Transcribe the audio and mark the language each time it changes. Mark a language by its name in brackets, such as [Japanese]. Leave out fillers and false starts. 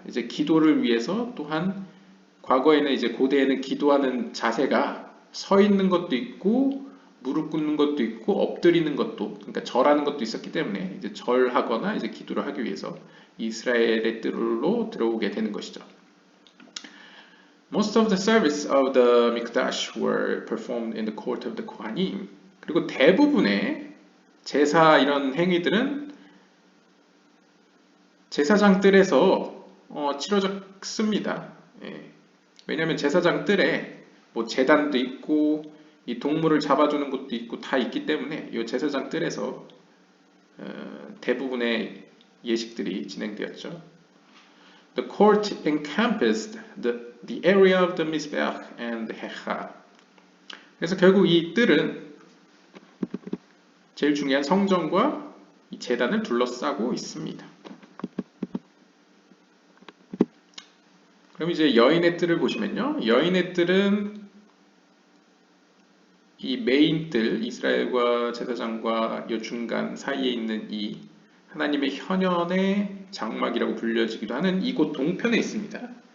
[Korean] 이제 기도를 위해서 또한 과거에는 이제 고대에는 기도하는 자세가 서 있는 것도 있고 무릎 꿇는 것도 있고 엎드리는 것도, 그러니까 절하는 것도 있었기 때문에 이제 절하거나 이제 기도를 하기 위해서 이스라엘의 뜰로 들어오게 되는 것이죠. [English] Most of the service of the Mikdash were performed in the court of the Kohanim. [Korean] 그리고 대부분의 제사 이런 행위들은 제사장 뜰에서 치러졌습니다. 예. 왜냐하면 제사장 뜰에 뭐 제단도 있고 이 동물을 잡아주는 것도 있고 다 있기 때문에 이 제사장 뜰에서 대부분의 예식들이 진행되었죠. [English] The court encompassed the area of the Mizbeach and the Hechal. [Korean] 그래서 결국 이 뜰은 제일 중요한 성전과 이 제단을 둘러싸고 있습니다. 그럼 이제 여인의 뜰을 보시면요. 여인의 뜰은 이 메인 뜰, 이스라엘과 제사장과 요 중간 사이에 있는 이 하나님의 현현의 장막이라고 불려지기도 하는 이곳 동편에 있습니다.